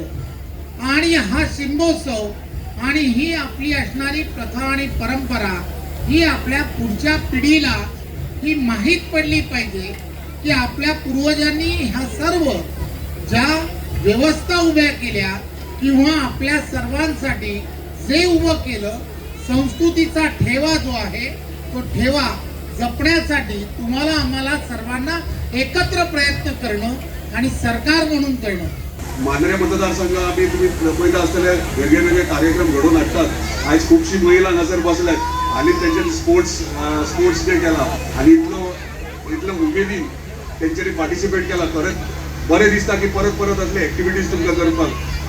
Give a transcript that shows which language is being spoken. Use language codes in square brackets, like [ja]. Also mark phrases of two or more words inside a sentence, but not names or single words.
[mr] आणि हा शिमगोत्सव आणि ही आपली असणारी प्रथा आणि परंपरा ही आपल्या पुढच्या पिढीला ही माहीत पडली पाहिजे की आपल्या पूर्वजांनी ह्या सर्व ज्या व्यवस्था उभ्या केल्या किंवा आपल्या सर्वांसाठी जे उभं केलं, संस्कृतीचा ठेवा जो आहे तो ठेवा जपण्यासाठी तुम्हाला आम्हाला सर्वांना एकत्र प्रयत्न करणं आणि सरकार म्हणून करणं. [kok] मांद्रे मतदारसंघ आम्ही तुम्ही पळयता आसतले वेगवेगळे कार्यक्रम घडोवन हाडटात. आयज खुबशी महिला नजर बसल्यात आणि तेंच्यांनी [en] sports day [kok] केला आणि इतलो उमेदीन तेंच्यांनी पार्टिसिपेट केला. खरेंच बरें दिसता की परत असले एक्टिविटीज तुमकां करपाक.